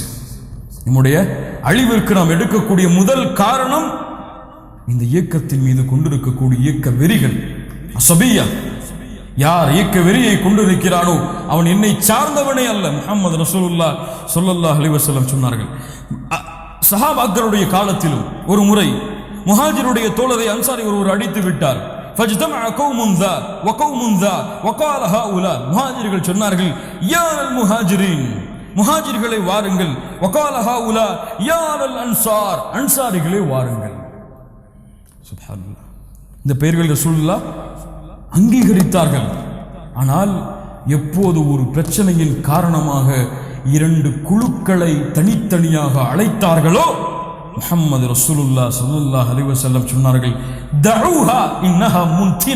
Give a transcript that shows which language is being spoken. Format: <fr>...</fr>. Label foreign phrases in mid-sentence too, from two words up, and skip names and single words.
<ta>நம்முடைய அழிவிற்கு நாம் எடுக்கக்கூடிய முதல் காரணம் இந்த இயக்கத்தின் மீது கொண்டிருக்கக்கூடிய இயக்க வெறிகள். அஸபிய்யா. யார் இயக்க வெறியை கொண்டிருக்கிறானோ அவன் என்னை சார்ந்தவனே அல்ல. முஹம்மது</ta> <ar>رسول الله صلى الله عليه وسلم</ar> <ta>சொன்னார்கள். சஹாபாக்களுடைய காலத்திலும் ஒரு முறை முஹாஜிருடைய தோழரை அன்சாரி ஒருவர் அடித்து விட்டார்.</ta> <ar>فاجتمع قوم ذا وقوم ذا وقال هؤلاء.</ar> <ta>முஹாஜிர்கள் சொன்னார்கள்,</ta> <ar>يا آل المهاجرين,</ar> <ta>முஹாஜிர்களை வாருங்கள்.</ta> <ar>وقال هؤلاء يا آل الأنصار,</ar> <ta>அன்சாரிகளை வாருங்கள். சுப்ஹானல்லாஹ். இந்த பெயர்கள் ரசூலுல்லாஹ் அங்கீகரித்தார்கள். ஆனால் எப்போது ஒரு பிரச்சனையின் காரணமாக இரண்டு குழுக்களை தனித்தனியாக அழைத்தார்களோ முஹம்மது</ta> <ar>رسول الله صلى الله عليه وسلم</ar> <ta>சொன்னார்கள்,</ta> <ar>دعوها إنها منتنة.</ar>